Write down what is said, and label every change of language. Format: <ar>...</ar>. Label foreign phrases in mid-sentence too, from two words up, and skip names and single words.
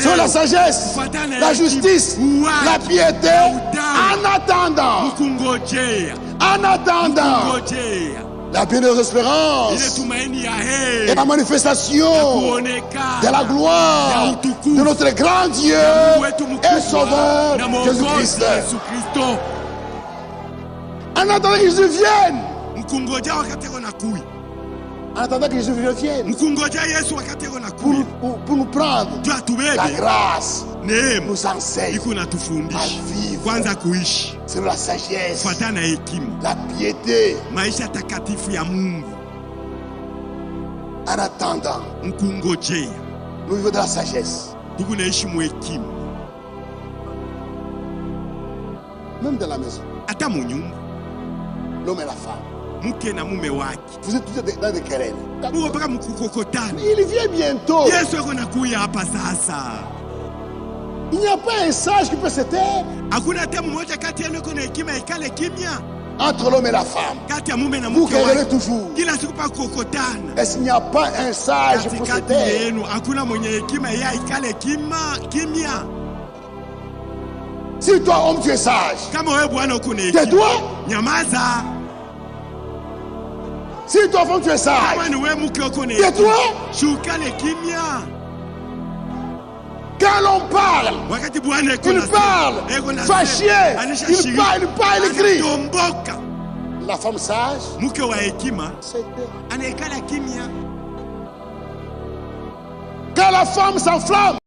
<fr>sur la</fr> <sw>leo,</sw> <fr>sagesse,</fr> <sw>kufuatana na</sw> <fr>la</fr> <sw>hekima,</sw> <fr>justice,</fr> <sw>uwaji,</sw> <fr>la piété, en attendant,</fr> <sw>mkungojea,</sw> <fr>en attendant</fr> <sw>mkungojea</sw> <fr>la bienheureuse</fr> <sw>ile</sw> <fr>espérance</fr> <sw>tumaini ya</sw> <fr>et</fr> <sw>heri</sw> <fr>la manifestation</fr> <sw>kuonekana</sw> <fr>de la gloire</fr> <sw>ya utukufu</sw> <fr>de notre grand Dieu</fr> <sw>Mungu wetu</sw> <fr>et</fr> <sw>mkubwa</sw> <fr>Sauveur</fr> <sw>na Mwokozi</sw> <fr>Jésus-Christ.</fr> <sw>Yesu Kristo.</sw> <fr>En attendant que Jésus vienne,</fr> <sw>Mkungojea wakati eko nakuya,</sw> <fr>en attendant que Jésus vienne</fr> <sw>mkungojea Yesu wakati eko nakuya,</sw> <fr>pour nous prendre</fr> <sw>juu</sw> <fr>la</fr> <sw>atubebe</sw> <fr>grâce,</fr> <sw>neema</sw> <fr>nous enseigne</fr> <sw>iko</sw> <fr>à</fr> <sw>natufundisha</sw> <fr>vivre</fr> <sw>kwanza kuishi</sw> <fr>C'est la sagesse,</fr> <sw>fuatana na hekima,</sw> <fr>la piété.</fr> <sw>maisha takatifu ya Mungu.</sw> <fr>En attendant,</fr> <sw>Mkungojea</sw> <fr>nous vivons dans la sagesse.</fr> <sw>tuku naishi mu hekima,</sw> <fr>Même dans la maison,</fr> <sw>hata mu nyumba,</sw> <fr>l'homme et la femme.</fr> <sw>mke na mume wake</sw> <fr>Vous êtes tous dans des querelles.</fr> <sw>muko mpaka mkukokotana.</sw> <fr>Il vient bientôt.</fr> <sw>Yesu ako nakuya hapa sasa.</sw> <fr>Il n'y a pas un sage qui peut se taire</fr> <sw>Hakuna hata mmoja kati yenu kuna hekima ikale kimya,</sw> <fr>entre l'homme et la femme.</fr> <sw>kati ya mume na</sw> <fr>Vous</fr> <sw>mke</sw> <fr>querellez</fr> <sw>wake,</sw> <fr>toujours.</fr> <sw>kila siku pa kukokotana.</sw> <fr>Est-ce qu'il n'y a pas un sage pour se</fr> <sw>Katikati</sw> <fr>taire?</fr> <sw>yenu hakuna mwenye hekima yeye ikale kimya.</sw> <fr>Si toi, homme, tu es sage,</fr> <sw>Kama wewe bwana uko na hekima,</sw> <fr>tais-toi.</fr> <sw>nyamaza.</sw> <fr>Si toi, femme, tu es sage,</fr> <sw>Kama ni wewe mke uko na</sw> <fr>tais-toi.</fr> <sw>hekima, shukale kimya.</sw> <fr>Quand l'on parle,</fr> <sw>Wakati bwana iko</sw> <fr>il</fr> <sw>na</sw> <fr>parle, fâché, il parle, il crie.</fr> <sw>anatomboka.</sw> <fr>La femme sage,</fr> <sw>Mke wa hekima</sw> <fr>c'est elle.</fr> <sw>anaikala kimya.</sw> <fr>Quand la femme s'enflamme,</fr>